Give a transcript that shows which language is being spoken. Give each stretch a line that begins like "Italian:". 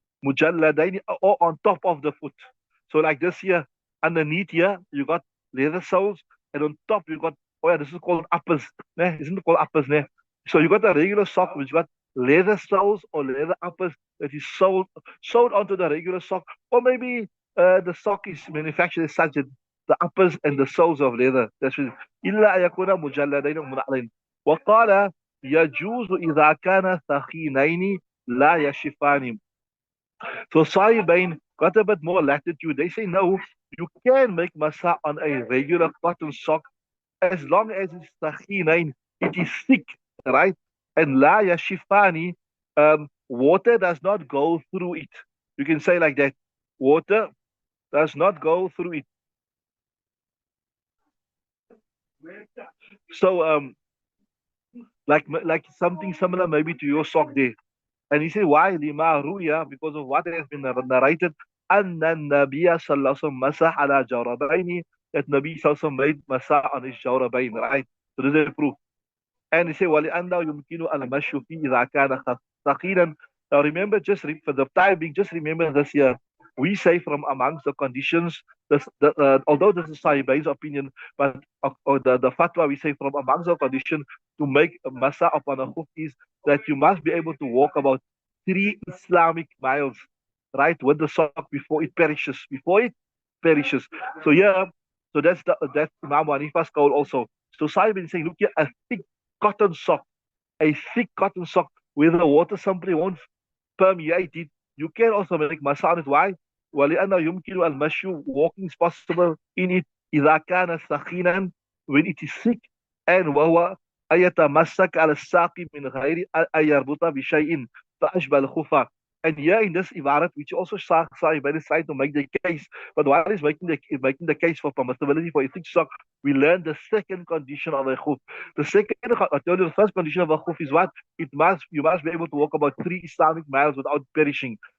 English: Mujalladaini, or on top of the foot. So like this here, underneath here, you got leather soles, and on top you got, oh yeah, this is called uppers. Isn't it called uppers? So you got a regular sock which got leather soles or leather uppers that is sewed onto the regular sock, or maybe the sock is manufactured as such that the uppers and the soles of leather. That's what
Arabic: إلا أن يكون مجلدين منعلين. وقال يجوز إذا كان ثخينين لا يشفان. So صايبين
English: got a bit more latitude. They say no, you can make Masah on a regular cotton sock as long as it's tahinain, it is thick, right? And la yashifani, water does not go through it. You can say like that. Water does not go through it. So like something similar maybe to your sock there. And he said, why lima ruya? Because of what has been narrated.
Arabic: أن النبي صلى الله عليه وسلم مسح على جوربين,
English: that Nabi sallallahu alaihi wasallam made masah on his jawrabain, right? So this is a proof. And he said,
Arabic: وَلِأَنَّهُ يُمْكِنُ الْمَشْيُ فِي إِذَا كَانَ ثَقِيلًا.
English: Now remember, for the time being, just remember this year. We say from amongst the conditions, although this is Sahibai's opinion, but the fatwa we say from amongst the condition to make a masa upon a khuf is that you must be able to walk about 3 Islamic miles, right, with the sock before it perishes. Before it perishes. So yeah, so that's Imam Hanifa's call also. So Sahib is saying, look here, a thick cotton sock, a thick cotton sock where the water simply won't permeate it. You can also make masa on it. Why?
Arabic: ولأنه يمكن المشي,
English: walking is possible in it
Arabic: إذا كان ثخينا,
English: when it is thick,
Arabic: and وهو أن يتمسك على الساق من غير أن يربط بشيء فأشبه الخفة.
English: And here in this ibarat, which also Sahibin is trying to make the case, but while he's making the case for permissibility for a thick sock, we learn the second condition of a khuf. The second, I told you, the first condition of a khuf is what? You must be able to walk about 3 Islamic miles without perishing.